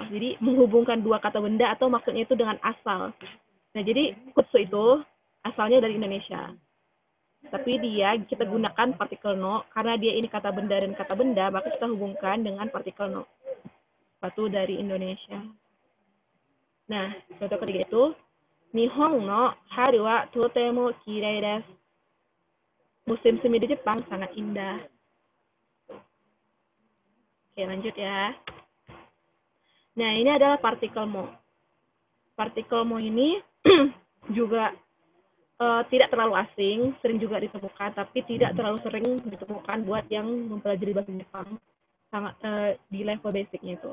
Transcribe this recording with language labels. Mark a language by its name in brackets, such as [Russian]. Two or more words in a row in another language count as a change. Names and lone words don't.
[Indonesian] Jadi, menghubungkan dua kata benda atau maksudnya itu dengan asal. Nah, jadi kutsu itu asalnya dari Indonesia. Tapi kita gunakan partikel no, karena dia ini kata benda dan kata benda, maka kita hubungkan dengan partikel no. Sepatu dari Indonesia. Nah, contoh ketiga itu, [Japanese] 日本の春はとてもきれいです. [Indonesian] Musim semi di Jepang sangat indah. Oke, lanjut ya. Nah, ini adalah partikel mo. Partikel mo ini juga tidak terlalu asing, sering juga ditemukan, tapi tidak terlalu sering ditemukan buat yang mempelajari bahasa Jepang sangat di level basicnya itu.